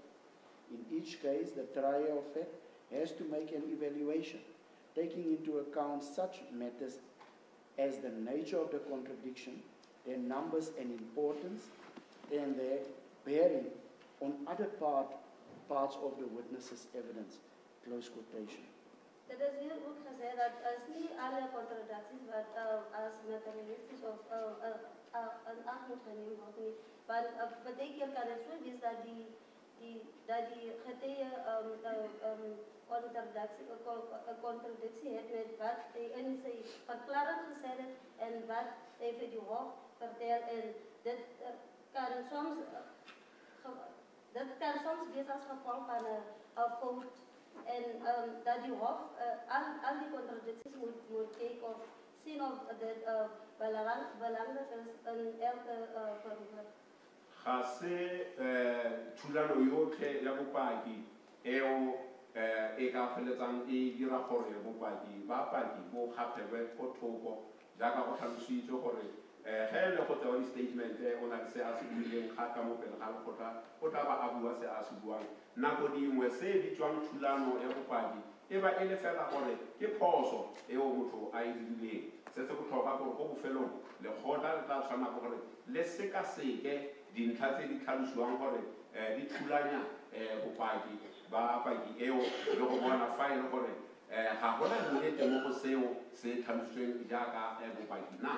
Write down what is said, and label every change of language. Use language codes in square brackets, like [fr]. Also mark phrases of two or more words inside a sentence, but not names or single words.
[en] In each case, the trier of fact has to make an evaluation, taking into account such matters as the nature of the contradiction, their numbers and importance, and their bearing on other parts of the witness's evidence. Close quotation. [af] Dit is hier ook gesê dat is nie alle contradicties wat as materialistisch of in ag moet geneem word nie, want baie keer kan dit so wees dat die getuie contradictie het met wat hy in sy verklaring gesê het en wat hy vir die hof vertel, en dit kan soms wees as gevolg van 'n fout, en dat die hof al die contradicties moet kyk of sien of dit belangrijk is in elke verhoor. [tn] Ga se thulano yotlhe ya bopaki eo e ka feletsang e dira gore bopaki ba paki bo gapelwe ko thoko jaaka go tlhalositse gore ge le go tsewa di-statement o na le se a se buileng gape mo pele ga lekgotla o tla ba a bua se a se buang nako dingwe se bitswang thulano ya bopaki e ba e le fela gore ke phoso eo motho a e dirileng se se botlhokwa gore ko bofelong lekgotla le tla tshwana gore le sekaseke dintlha tse di tlhalosiwang gore di thulanya bopaki ba paki eo le go bona fa e le gore ga gona nnete mo go seo se tlhalositsweng jaaka bopaki na.